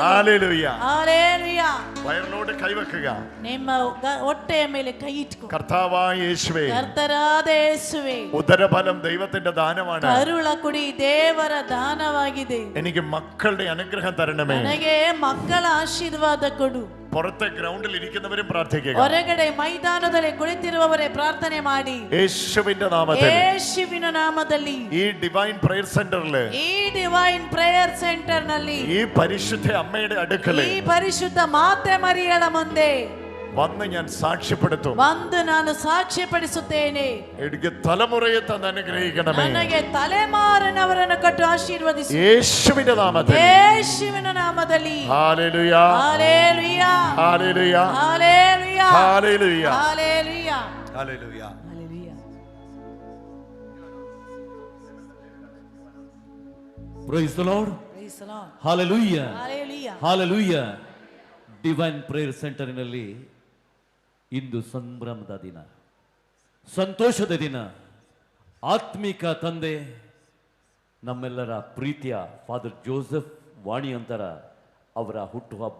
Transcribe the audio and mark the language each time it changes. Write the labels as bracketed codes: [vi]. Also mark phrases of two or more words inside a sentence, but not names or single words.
[ml] ഹല്ലേലൂയ, [kn] ಹಲ್ಲೆಲೂಯ. [ml] വയറിനോട് കൈവെക്കുക, [kn] ನಿಮ್ಮ ಹೊಟ್ಟೆಯ ಮೇಲೆ ಕೈ ಇಟ್ಕೊ. [ml] കർത്താവായ യേശുവേ, [kn] ಕರ್ತರಾದ ಯೇಸುವೇ, [ml] ഉദരഫലം ദൈവത്തിന്റെ ദാനമാണ്, [kn] ಕರುಳ ಕುಡಿ ದೇವರ ದಾನವಾಗಿದೆ. [ml] എനിക്ക് മക്കളുടെ അനുഗ്രഹം തരണമേ. [kn] ನನಗೆ ಮಕ್ಕಳ ಆಶೀರ್ವಾದ ಕೊಡು. [ml] പുറത്തെ ഗ്രൗണ്ടിൽ ഇരിക്കുന്നവരും പ്രാർത്ഥിക്കുക, [kn] ಹೊರಗಡೆ ಮೈದಾನದಲ್ಲಿ ಕುಳಿತಿರುವವರೇ ಪ್ರಾರ್ಥನೆ ಮಾಡಿ. [ml] യേശുവിന്റെ നാമത്തിൽ, [kn] ಯೇಸುವಿನ ನಾಮದಲ್ಲಿ, [ml] ഈ ഡിവൈൻ പ്രയർ സെന്ററില്, [kn] ಈ ಡಿವೈನ್ ಪ್ರೇಯರ್ ಸೆಂಟರ್ ನಲ್ಲಿ, [ml] ഈ പരിശുദ്ധ അമ്മയുടെ അടുക്കല് [kn] ಈ ಪರಿಶುದ್ಧ ಮಾತೆ ಮರಿಯಳ ಮುಂದೆ [ml] വന്ന് ഞാൻ സാക്ഷ്യപ്പെടുത്തും. [kn] ಬಂದು ನಾನು ಸಾಕ್ಷ್ಯಪಡಿಸುತ್ತೇನೆ. [ml] എനിക്ക് തലമുറയെ തന്ന് അനുഗ്രഹിക്കണമേ. [kn] ನನಗೆ ತಲೆಮಾರಿನವರನ್ನು ಕೊಟ್ಟು ಆಶೀರ್ವದಿಸು. [ml] യേശുവിന്റെ നാമത്തിൽ, [kn] ಯೇಸುವಿನ ನಾಮದಲ್ಲಿ. [ml] ഹല്ലേലൂയ, ഹല്ലേലൂയ, ഹല്ലേലൂയ, ഹല്ലേലൂയ, ഹല്ലേലൂയ, ഹല്ലേലൂയ, ഹല്ലേലൂയ. ഹല്ലേലൂയ. [en] Praise the Lord. Praise the Lord. Hallelujah. Hallelujah. Hallelujah. [kn] ಡಿವೈನ್ ಪ್ರೇಯರ್ ಸೆಂಟರಿನಲ್ಲಿ ಇಂದು ಸಂಭ್ರಮದ ದಿನ, ಸಂತೋಷದ ದಿನ. ಆತ್ಮಿಕ ತಂದೆ, ನಮ್ಮೆಲ್ಲರ ಪ್ರೀತಿಯ ಫಾದರ್ ಜೋಸೆಫ್ ವಾಣಿಯಂತರ ಅವರ ಹುಟ್ಟುಹಬ್ಬ.